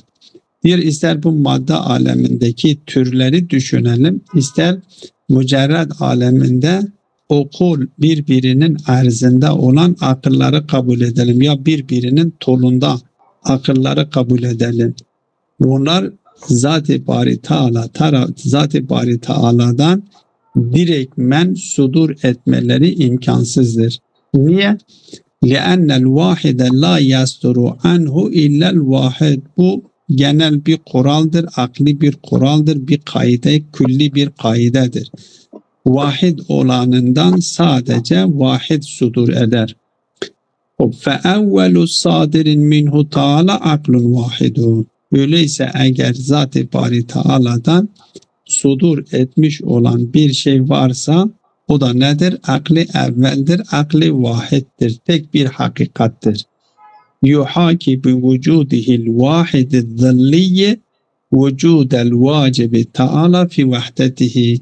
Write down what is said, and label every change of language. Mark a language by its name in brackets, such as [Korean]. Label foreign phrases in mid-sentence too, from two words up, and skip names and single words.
[Turkish] İster bu madde alemindeki türleri düşünelim, ister mücerred aleminde okul birbirinin erzinde olan akılları kabul edelim ya birbirinin tolunda akılları kabul edelim. Bunlar Zat-ı Bari Teala'dan direktmen sudur etmeleri imkansızdır. Niye? [Arabic] لِأَنَّ الْوَاحِدَ لَا يَسْتُرُ عَنْهُ اِلَّا الْوَاحِدِ. [Turkish] Bu genel bir kuraldır, akli bir kuraldır, bir kaide, külli bir kaidedir. Vahid olanından sadece vahid sudur eder. [Arabic] فَاَوَّلُ صَادِرٍ مِنْهُ تَعَالَى عَقْلٌ وَاحِدٌ. [Turkish] Öyleyse eğer Zat-ı Bari Teala'dan sudur etmiş olan bir şey varsa o da nedir? Akli evveldir, akli vahiddir, tek bir hakikattir. [Arabic] يحاكي بوجوده الواحد الظلي وجود الواجب تعالى في وحدته.